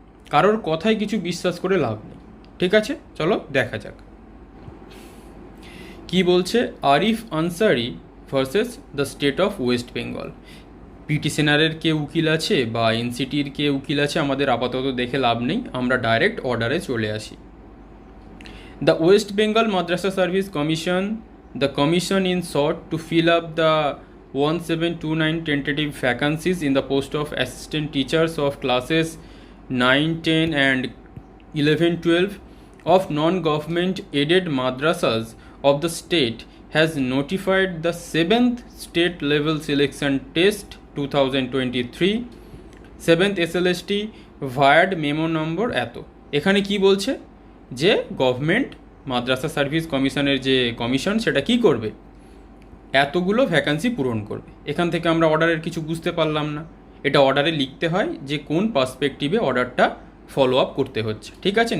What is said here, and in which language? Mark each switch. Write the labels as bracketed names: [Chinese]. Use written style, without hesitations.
[Bangla] কারোর কথায় কিছু বিশ্বাস করে লাভ নেই, ঠিক আছে? চলো দেখা যাক কি বলছে। [English] Arif Ansari versus the state of West Bengal. [Bangla] পিটিশনারের কে উকিল আছে বা এনসিটির কে উকিল আছে আমাদের আপাতত দেখে লাভ নেই, আমরা ডাইরেক্ট অর্ডারে চলে আসি। [English] the West Bengal Madrasah Service Commission, the commission in sought to fill up the 1729 tentative vacancies in the post of assistant teachers of classes 9, 10 and 11, 12 of non-government aided madrasas of the state has notified the 7th state level selection test 2023 7th SLST via memo number [Bangla] এত। এখানে কি বলছে যে government মাদ্রাসা service কমিশনের যে commission সেটা কি করবে, এতগুলো ভ্যাকান্সি পূরণ করবে। এখান থেকে আমরা অর্ডারের কিছু বুঝতে পারলাম না। এটা অর্ডারে লিখতে হয় যে কোন পার্সপেক্টিভে অর্ডারটা ফলো আপ করতে হচ্ছে, ঠিক আছে?